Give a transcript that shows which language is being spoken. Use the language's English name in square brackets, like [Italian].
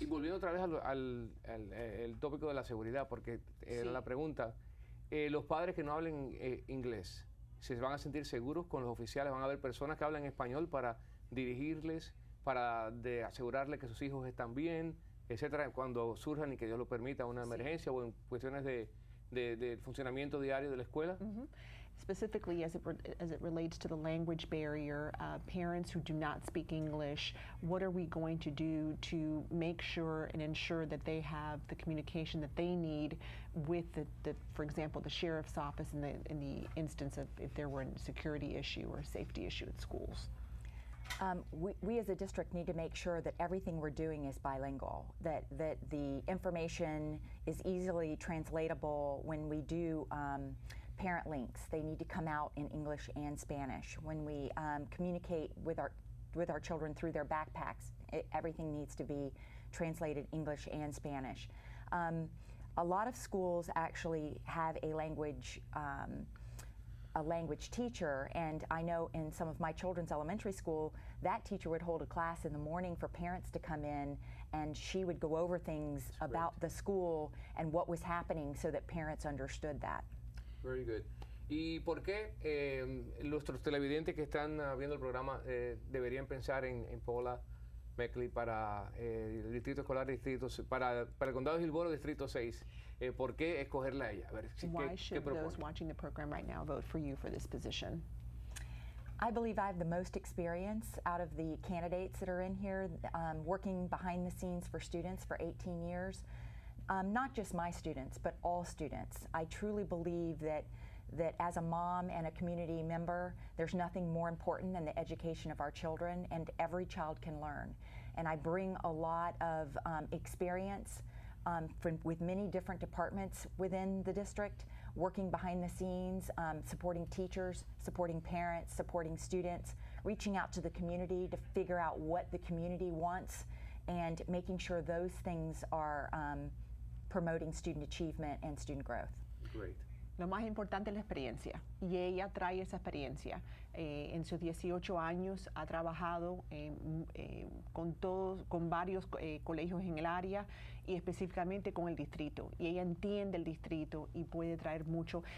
[Spanish] Y volviendo otra vez el tópico de la seguridad, porque era la pregunta, los padres que no hablen inglés, ¿se van a sentir seguros con los oficiales? ¿Van a haber personas que hablan español para dirigirles, para asegurarles que sus hijos están bien, etcétera, cuando surjan, y que Dios lo permita, una emergencia o en cuestiones de funcionamiento diario de la escuela? [English] Specifically as it relates to the language barrier, parents who do not speak English, what are we going to do to make sure and ensure that they have the communication that they need with for example, the sheriff's office in the instance of if there were a security issue or a safety issue at schools? We as a district need to make sure that everything we're doing is bilingual, that the information is easily translatable. When we do parent links, they need to come out in English and Spanish. When we communicate with our children through their backpacks, everything needs to be translated English and Spanish. A lot of schools actually have a language teacher, and I know in some of my children's elementary school, that teacher would hold a class in the morning for parents to come in, and she would go over things about the school and what was happening so that parents understood that. Very good. [Spanish] ¿Y por qué nuestros televidentes que están viendo el programa deberían pensar en Paula Mackley para el distrito escolar, para el condado de Hillsborough, distrito 6? ¿Por qué escogerla a ella? A ver, [English] Why should those watching the program right now vote for you for this position? I believe I have the most experience out of the candidates that are in here, working behind the scenes for students for 18 years. Not just my students, but all students. I truly believe that as a mom and a community member, there's nothing more important than the education of our children, and every child can learn. And I bring a lot of experience with many different departments within the district, working behind the scenes, supporting teachers, supporting parents, supporting students, reaching out to the community to figure out what the community wants, and making sure those things are promoting student achievement and student growth. Great. [Spanish] Lo más importante es la experiencia, y ella trae esa experiencia. En sus 18 años ha trabajado con varios colegios en el área y específicamente con el distrito, y ella entiende el distrito y puede traer mucho.